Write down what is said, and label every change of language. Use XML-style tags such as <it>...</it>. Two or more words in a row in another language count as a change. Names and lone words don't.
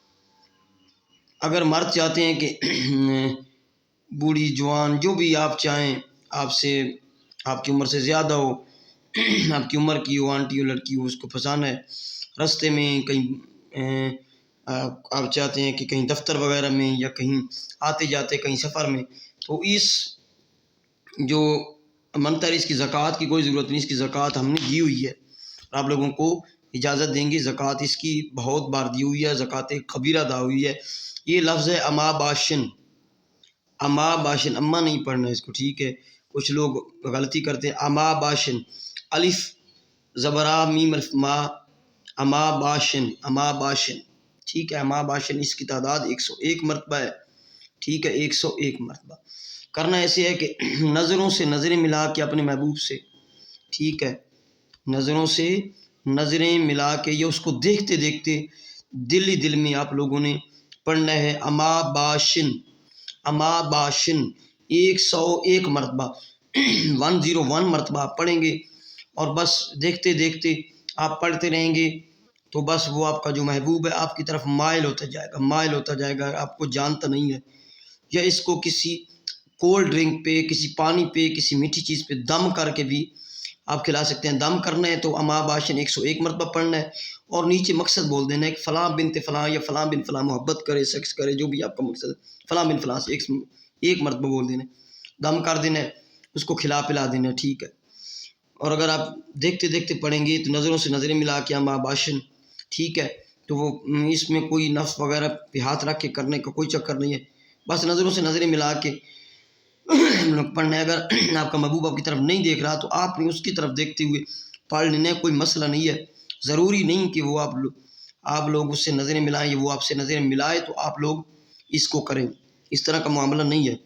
<ur>اگر مرد چاہتے ہیں کہ بوڑھی جوان جو بھی آپ چاہیں، آپ کی عمر سے زیادہ ہو، آپ کی عمر کی ہو، آنٹی ہو، لڑکی ہو، اس کو پھنسانا ہے رستے میں کہیں، آپ چاہتے ہیں کہ کہیں دفتر وغیرہ میں یا کہیں آتے جاتے کہیں سفر میں، تو اس جو منتر اس کی زکوٰۃ کی کوئی ضرورت نہیں، اس کی زکوٰۃ ہم نے دی ہوئی ہے، آپ لوگوں کو اجازت دیں گے۔ زکوٰۃ اس کی بہت بار دی ہوئی ہے، زکوٰۃ کبیرہ ادا ہوئی ہے۔ یہ لفظ ہے اما باشن، اما باشن، اما نہیں پڑھنا ہے اس کو، ٹھیک ہے، کچھ لوگ غلطی کرتے ہیں۔ اما باشن، الف زبرا میم الف ما، اما باشن، اما باشن، ٹھیک ہے، اما باشن۔ اس کی تعداد 101 مرتبہ ہے، ٹھیک ہے، 101 مرتبہ۔ کرنا ایسے ہے کہ نظروں سے نظریں ملا کے اپنے محبوب سے، ٹھیک ہے، نظروں سے نظریں ملا کے یا اس کو دیکھتے دیکھتے دل ہی دل میں آپ لوگوں نے پڑھنا ہے اما باشن، اما باشن 101 مرتبہ 101 مرتبہ آپ پڑھیں گے، اور بس دیکھتے دیکھتے آپ پڑھتے رہیں گے تو بس وہ آپ کا جو محبوب ہے آپ کی طرف مائل ہوتا جائے گا، مائل ہوتا جائے گا، آپ کو جانتا نہیں ہے۔ یا اس کو کسی</ur> <en>cold drink</en> <ur>پہ، کسی پانی پہ، کسی میٹھی چیز پہ دم کر کے بھی آپ کھلا سکتے ہیں۔ دم کرنا ہے تو اما باشن 101 مرتبہ پڑھنا ہے، اور نیچے مقصد بول دینا ہے کہ فلاں بنت فلاں یا فلاں بن فلاں محبت کرے، سیکس کرے، جو بھی آپ کا مقصد ہے، فلاں بن فلاں سے ایک مرتبہ بول دینا ہے، دم کر دینا ہے، اس کو کھلا پلا دینا ہے، ٹھیک ہے۔ اور اگر آپ دیکھتے دیکھتے پڑھیں گے تو نظروں سے نظریں ملا کے اما باشن، ٹھیک ہے، تو وہ اس میں کوئی نفس وغیرہ پہ ہاتھ رکھ کے کرنے کا کوئی چکر نہیں ہے، بس نظروں سے نظریں ملا کے پڑھنا ہے۔ اگر آپ کا محبوب آپ کی طرف نہیں دیکھ رہا تو آپ نے اس کی طرف دیکھتے ہوئے پڑھ لینا ہے، کوئی مسئلہ نہیں ہے۔ ضروری نہیں کہ وہ آپ لوگ اس سے نظریں ملائیں یا وہ آپ سے نظریں ملائے تو آپ لوگ اس کو کریں، اس طرح کا معاملہ نہیں ہے۔</ur>